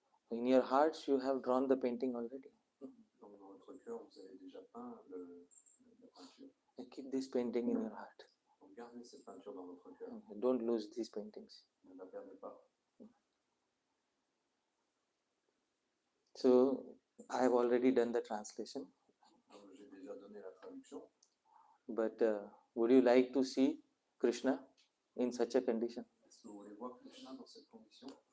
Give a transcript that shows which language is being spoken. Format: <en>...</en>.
<en>In your hearts, you have drawn the painting already.</en> <fr>Donc dans votre cœur, vous avez déjà peint la peinture.</fr> <en>And keep this painting in your heart.</en> <fr>Donc gardez cette peinture dans votre cœur.</fr> <en>Don't lose these paintings.</en> <fr>Ne la perdez pas.</fr> <en>So, I have already done the translation.</en> <fr>Donc, j'ai déjà donné la traduction.</fr> <en>But would you like to see Krishna in such a condition?</en> <fr>Est-ce que vous voulez voir Krishna dans cette condition?</fr>